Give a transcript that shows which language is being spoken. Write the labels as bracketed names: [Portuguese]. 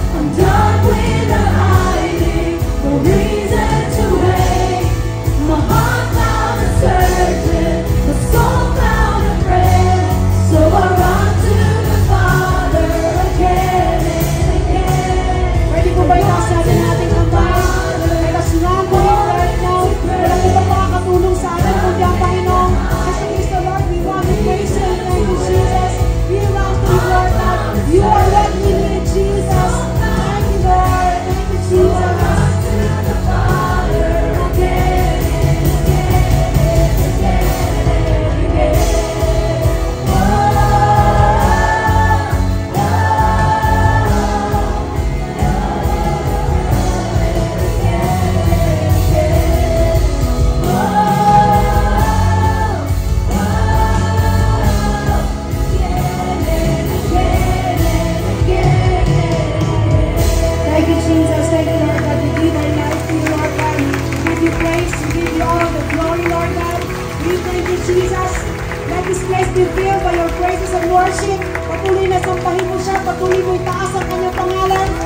[English] I'm done with the hiding, no reason to wait. My heart found a surgeon, my soul found a friend. So I run to the Father again and again. [Filipino] Pwede po ba itaas natin ating kamay? [English] Let us run to Him right now. [Filipino] Walang ibang makakatulong sa atin kundi ang Panginoon. Kasi Mr. [English] Lord, we want to praise you and thank you, Jesus. We run to you, Lord God. You are what we need, Jesus. Thank you, Lord. Thank you, Jesus. Thank you, Jesus. Thank you, Lord God. We give our life to you, Lord God. We give you praise. We give you all the glory, Lord God. We thank you, Jesus. Let this place be filled by your praises and worship. [Filipino] Patuloy na sampahin mo siya. Patuloy mo itaas ang kanyang pangalan.